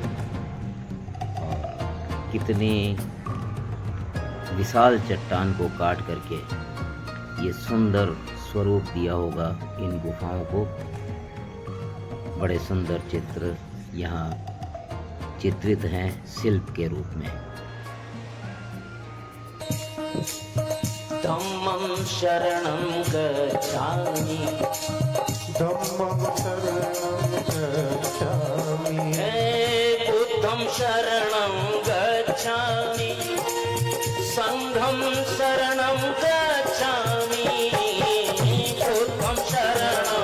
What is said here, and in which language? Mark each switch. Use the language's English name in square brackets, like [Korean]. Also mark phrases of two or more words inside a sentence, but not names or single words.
[Hindi] और कितनी विशाल चट्टान को काट करके ये सुंदर स्वरूप दिया होगा इन गुफाओं को। बड़े सुंदर चित्र यहाँ चित्रित हैं शिल्प के रूप में। [Pali] धम्मं शरणं गच्छामि धम्मं शरणं गच्छामि बुद्धं शरणं गच्छामि संघं शरणं गच्छामि बुद्धं शरणं